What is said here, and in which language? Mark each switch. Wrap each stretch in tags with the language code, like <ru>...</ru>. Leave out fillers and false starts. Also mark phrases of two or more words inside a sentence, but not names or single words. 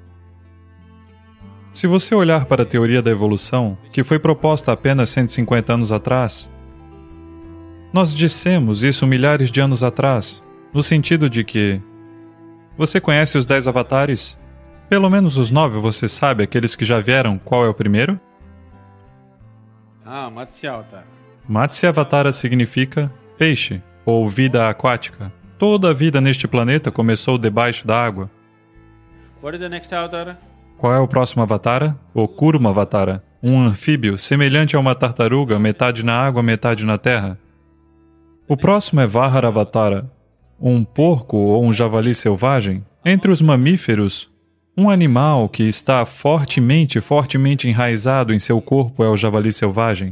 <pt>Se você olhar para a teoria da evolução, que foi proposta apenas 150 anos atrás, nós dissemos isso milhares de anos atrás, no sentido de que você conhece os 10 avatares? Pelo menos os 9 você sabe, aqueles que já vieram, qual é o primeiro? Matsya-avatara. Matsya-avatara significa peixe, ou vida aquática. Toda a vida neste planeta começou debaixo da água.</pt> <en>What is the next avatar?</en> <pt>Qual é o próximo avatara? O Kurma-avatara, um anfíbio semelhante a uma tartaruga, metade na água, metade na terra. O próximo é Vahara-avatara, um porco ou um javali selvagem. Entre os mamíferos, um animal que está fortemente enraizado em seu corpo é o javali selvagem.</pt>